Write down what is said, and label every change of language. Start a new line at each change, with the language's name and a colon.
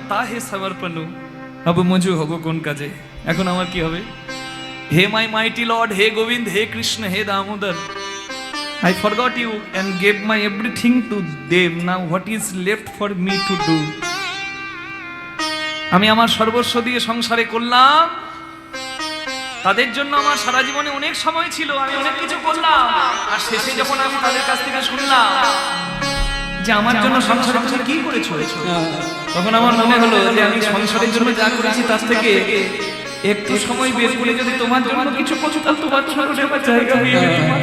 Bangla: তা হে সমর্পণু, আব মজু হব কোন কাজে, এখন আমার কি হবে?
English: হে my mighty lord, হে গোবিন্দ, হে কৃষ্ণ, হে Damodar, I forgot you and gave my everything to them. Now what is left for me to do?
Bangla: আমি আমার সর্বস্ব দিয়ে সংসারে করলাম, তাদের জন্য আমার সারা জীবনে অনেক সময় ছিল, আমি অনেক কিছু করলাম, আর শেষে যখন আমি তাদের কাছ থেকে শুনলাম যে আমার জন্য সংসারে তুমি কি করেছো? তখন আমার মনে হলো যে আমি সংসারের জন্য যা করেছি তার থেকে একটু সময় বের করে যদি তোমার জন্য কিছু করছো তাহলে তোমার চরণে আমার জায়গা হয়ে যেত।